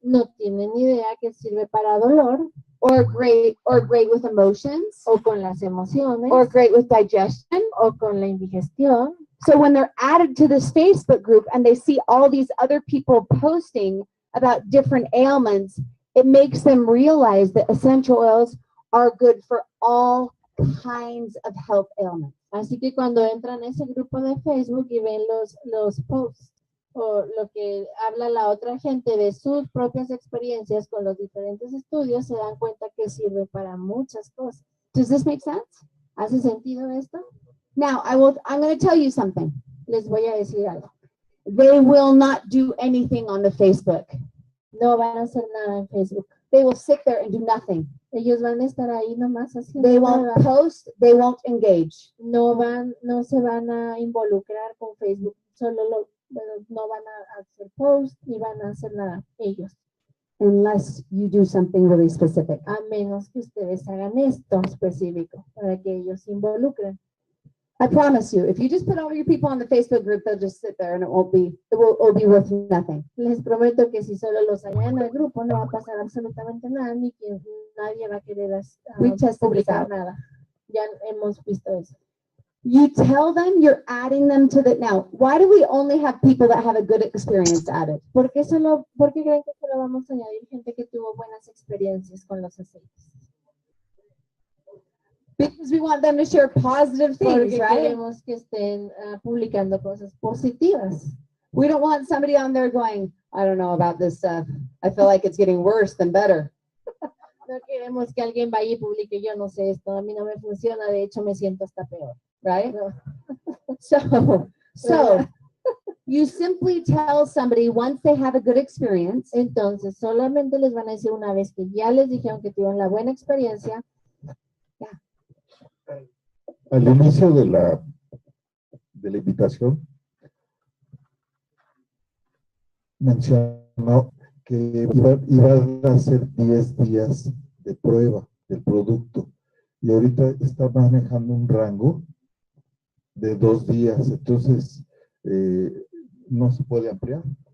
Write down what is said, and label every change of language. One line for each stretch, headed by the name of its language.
Spanish: No tienen idea que sirve para dolor
English: or great with emotions
Spanish: o con las emociones
English: or great with digestion.
Spanish: o con la indigestión.
English: So when they're added to this Facebook group and they see all these other people posting about different ailments, it makes them realize that essential oils are good for all kinds of health ailments.
Spanish: Así que cuando entran a ese grupo de Facebook y ven los posts o lo que habla la otra gente de sus propias experiencias con los diferentes estudios, se dan cuenta que sirve para muchas cosas.
English: Does this make sense?
Spanish: ¿Hace sentido esto?
English: Now, I'm going to tell you something.
Spanish: Les voy a decir algo.
English: They will not do anything on the Facebook.
Spanish: No van a hacer nada en Facebook.
English: They will sit there and do nothing.
Spanish: Ellos van a estar ahí nomás haciendo
English: They won't
Spanish: nada.
English: post, they won't engage.
Spanish: No se van a involucrar con Facebook. No van a hacer post ni van a hacer nada ellos.
English: Unless you do something really specific.
Spanish: A menos que ustedes hagan esto específico para que ellos se involucren.
English: I promise you, if you just put all your people on the Facebook group, they'll just sit there and it'll be worth nothing.
Spanish: Les prometo que si solo los añaden al grupo no va a pasar absolutamente nada, ni que nadie va a querer
English: We tested this
Spanish: publicar
English: out.
Spanish: nada. Ya hemos visto eso.
English: You tell them you're adding them to the, now, why do we only have people that have a good experience added?
Spanish: ¿Por qué creen que solo vamos a añadir gente que tuvo buenas experiencias con los aceites?
English: Because we want them to share positive things,
Spanish: Porque
English: right?
Spanish: queremos que estén publicando cosas positivas.
English: We don't want somebody on there going, I don't know about this stuff. I feel like it's getting worse than better.
Spanish: No queremos que alguien vaya y publique, yo no sé esto, a mí no me funciona, de hecho me siento hasta peor.
English: Right?
Spanish: No.
English: So you simply tell somebody once they have a good experience,
Spanish: Entonces, solamente les van a decir una vez que ya les dijeron que tuvieron la buena experiencia. Al inicio de la invitación, mencionó que iban a hacer 10 días de prueba del producto y ahorita está manejando un rango de 2 días, entonces no se puede ampliar.